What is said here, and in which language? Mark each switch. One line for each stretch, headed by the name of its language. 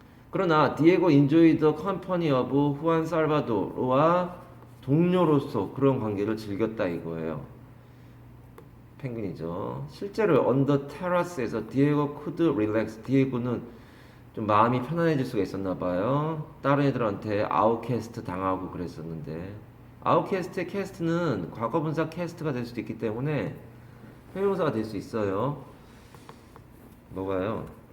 Korean: 그러나 디에고
English: enjoyed the company of
Korean: 후안 살바도르와 동료로서 그런 관계를 즐겼다 이거예요. 펭귄이죠. 실제로
English: on the terrace에서 디에고 could relax.
Korean: 디에고는 좀 마음이 편안해질 수가 있었나 봐요. 다른 애들한테 아웃캐스트 당하고 그랬었는데, 아웃캐스트의 캐스트는 과거분사 캐스트가 될 수도 있기 때문에 형용사가 될 수 있어요. 뭐가요?